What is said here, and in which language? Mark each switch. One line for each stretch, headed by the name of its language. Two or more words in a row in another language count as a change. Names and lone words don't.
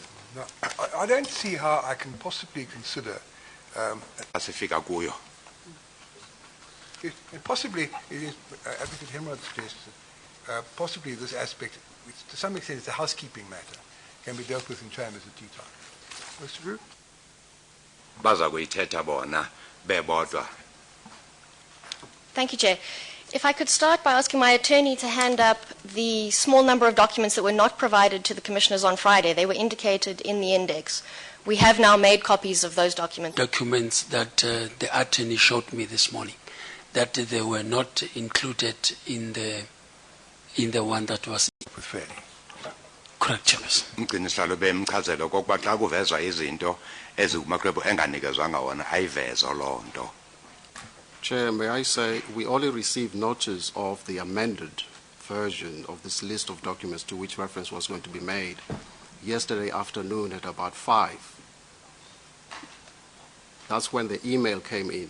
English: No, I don't see how I can possibly consider
Xhosa: Asifika kuyo.
English: and possibly, it is, Advocate Hemrod suggested, possibly this aspect, which to some extent it's a housekeeping matter, can be dealt with in chambers at tea time. Mr. Drew?
Xhosa: Baza kuyithetha bona bebodwa.
English: Thank you, Chair. If I could start by asking my attorney to hand up the small number of documents that were not provided to the commissioners on Friday. They were indicated in the index. We have now made copies of those documents. Documents that the attorney showed me this morning, that they were not included in the one that was Fairly. correct, Chairperson.
Xhosa: Umgcinisihlalo bemchazela okokuba xa kuvezwa izinto ezikumaxwebhu enganikezwanga wona ayivezo loo nto.
English: Chair, may I say, we only received notice of the amended version of this list of documents to which reference was going to be made yesterday afternoon at about 5. That's when the email came in.